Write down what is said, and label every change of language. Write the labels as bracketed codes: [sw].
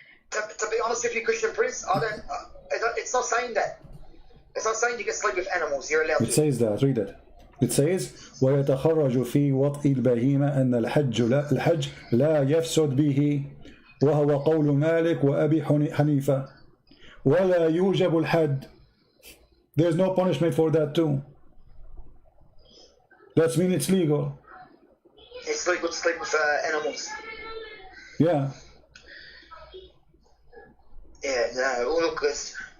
[en] To be honest with you, Christian Prince, it's not saying that. It's not saying you can sleep with animals. You're allowed to. It says that. Read it. It says [ar] ويتخرج في وطئ البهيمة أن الحج لا يفسد به وهو قول مالك وأبي حنيفة ولا يوجب الحد. [en] There's no punishment for that too. That means it's legal. It's legal to sleep with animals. Yeah. Yeah, no, look, it's...